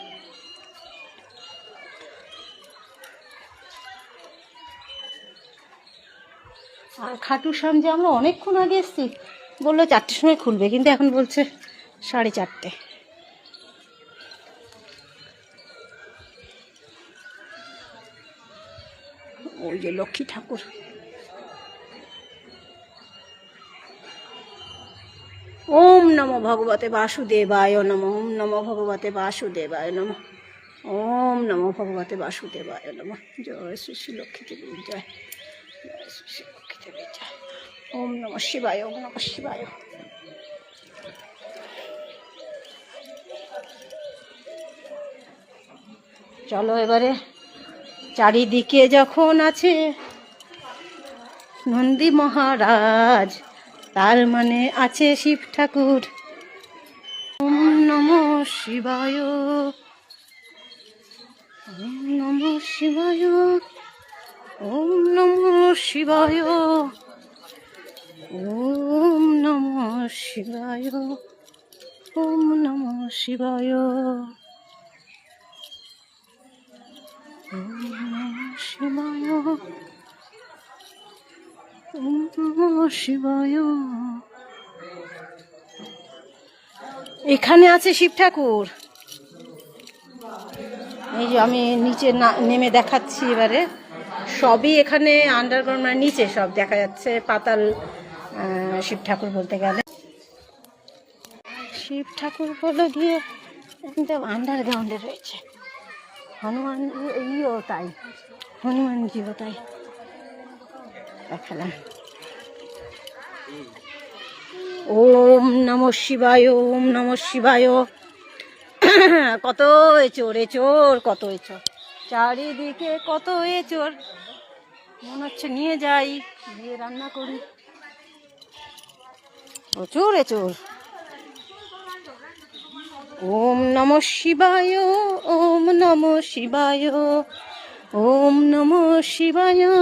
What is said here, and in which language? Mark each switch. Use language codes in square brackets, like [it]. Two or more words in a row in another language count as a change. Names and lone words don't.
[bn] আর খাটুর শ্যাম যে আমরা অনেকক্ষণ আগে এসেছি, বললো 4টের সময় খুলবে, কিন্তু এখন বলছে 4:30। ওই যে লক্ষ্মী ঠাকুর। [sa] ওম নমো ভগবতে বাসুদেবায় নমঃ। ওম নমো ভগবতে বাসুদেবায় নমঃ। ওম নমো ভগবতে বাসুদেবায় নমঃ। [bn] জয় শ্রী শ্রী লক্ষ্মী দেবী জয়। জয় শ্রী শ্রী লক্ষ্মী দেবী জয়। [sa] ওম নমঃ শিবায়। ওম নমঃ শিবায়। [bn] চলো এবারে চারিদিকে যখন আছে নন্দী মহারাজ, তার মানে আছে শিব ঠাকুর। [sa] ওম নমঃ শিবায়। ওম নমঃ শিবায়। ওম নমঃ শিবায়। ওম নমঃ শিবায়। ওম নমঃ শিবায়। ওম নমঃ শিবায়। ওম নমঃ শিবায়। [bn] এখানে আছে শিব ঠাকুর। এই যে আমি নিচে নেমে দেখাচ্ছি এবারে, সবই এখানে আন্ডারগ্রাউন্ড, মানে নিচে সব দেখা যাচ্ছে পাতাল শিব ঠাকুর বলতে গেলে। শিব ঠাকুর বলে গিয়ে একদম আন্ডারগ্রাউন্ডে রয়েছে। হনুমান ইও তাই, হনুমানজিও তাই দেখালাম। [sa] ওম নমঃ শিবায়। ওম নমঃ শিবায়। [bn] কত এচোর, কত এচোর, চারিদিকে কত এচোর। মনে হচ্ছে নিয়ে যাই, দিয়ে রান্না করি। প্রচুর এচোর। [sa] ওম নমঃ শিবায়। ওম নমঃ শিবায়। ওম নমঃ শিবায়।